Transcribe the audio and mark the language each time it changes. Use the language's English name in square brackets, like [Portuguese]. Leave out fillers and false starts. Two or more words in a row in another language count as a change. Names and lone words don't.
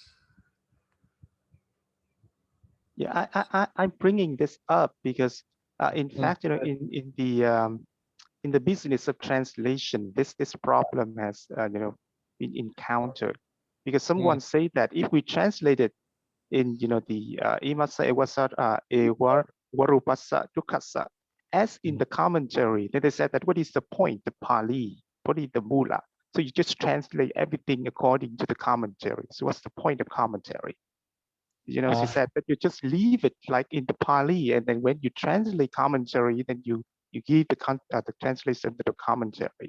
[English] Yeah, I'm bringing this up because, in fact, in the business of translation, this problem has been encountered, because someone say that if we translate it in the [Pali] imasa ewa warupasa dukkasa, [English] as in the commentary, then they said that what is the point, the Pāḷi, what is the mula? So you just translate everything according to the commentary. So what's the point of commentary? She said that you just leave it like in the Pāḷi, and then when you translate commentary, then you give the translation to the commentary.